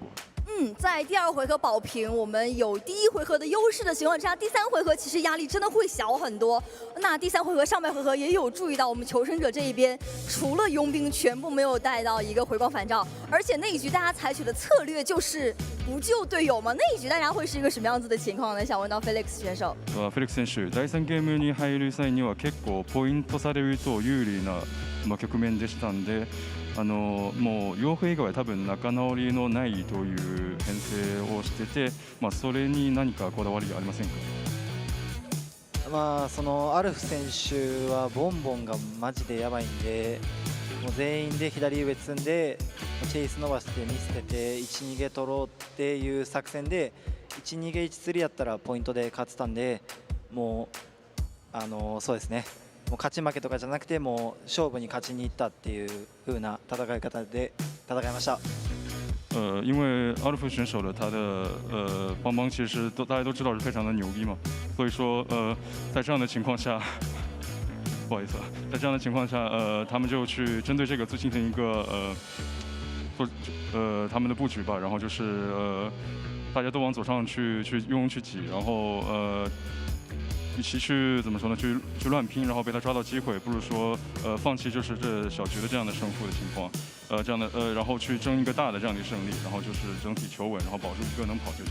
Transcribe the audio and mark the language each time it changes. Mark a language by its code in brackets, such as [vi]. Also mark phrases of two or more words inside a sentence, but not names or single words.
[zh] 在第2回合保平，我们有第1回合的优势的情况之下，第3回合其实压力真的会小很多。那第3回合上半回合也有注意到，我们求生者这一边除了佣兵全部没有带到一个回光返照，而且那一局大家采取的策略就是不救隊友嘛。那一局大家会是一个什么样子的情况呢？想問到 Felix 選手。 [ja] Felix 選手、第3ゲームに入る際には結構ポイント差でいうと有利な局面でしたんで。もう傭兵以外は多分仲直りのないという編成をしてて、それに何かこだわりありませんか？そのアルフ選手はボンボンがマジでやばいんで、もう全員で左上積んでチェイス伸ばして見捨てて1逃げ取ろうっていう作戦で1逃げ1釣りやったらポイントで勝ってたんで、もうそうですね。もう勝ち負けとかじゃなくてもう勝負に勝ちに行ったっていう風な戦い方で戦いました。 [zh] 因为阿尔夫选手的他的邦邦其实大家都知道是非常的牛逼嘛，所以说在这样的情况下，不好意思，在这样的情况下他们就去针对这个进行一个他们的布局吧，然后就是大家都往左上去挤，然后与其去怎么说呢，去乱拼，然后被他抓到机会，不如说放弃就是这小局的这样的胜负的情况，这样的然后去争一个大的这样的胜利，然后就是整体求稳，然后保住一个能跑就行。